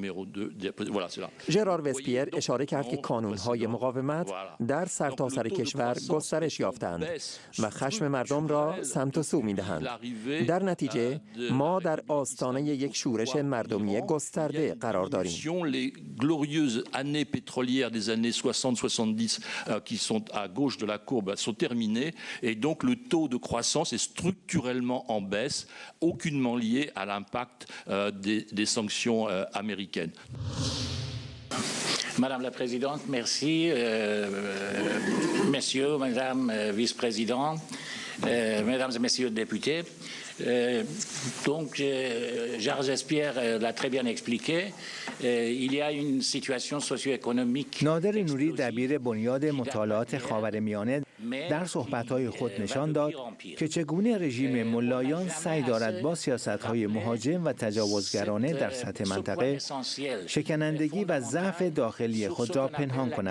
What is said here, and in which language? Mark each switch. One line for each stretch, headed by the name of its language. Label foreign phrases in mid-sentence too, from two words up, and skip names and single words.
Persian: ژرار وسپیر اشاره کرد که کانون‌های مقاومت در سرتاسر کشور گسترش یافتند و خشم مردم را سمت و سو می‌دهند. در نتیجه ما در آستانه یک شورش مردمی گسترده قرار داریم.
French: Les glorieuses années pétrolières des années 60-70 qui sont à gauche de la courbe sont terminées et donc le taux de croissance est structurellement en baisse, aucunement lié à l'impact des sanctions américaines. Madame la Présidente, merci. Messieurs, Madame Vice-Présidente, Mesdames et Messieurs les députés. Donc, Gérard Vespierre l'a très bien expliqué. Il y a une situation socio-économique.
Persian: نادر نوری دبیر بنیاد مطالعات خاورمیانه در صحبت‌های خود نشان داد که چگونه رژیم ملایان سعی دارد با سیاست‌های مهاجم و تجاوزگرانه در سطح منطقه شکنندگی و ضعف داخلی خود را پنهان کند.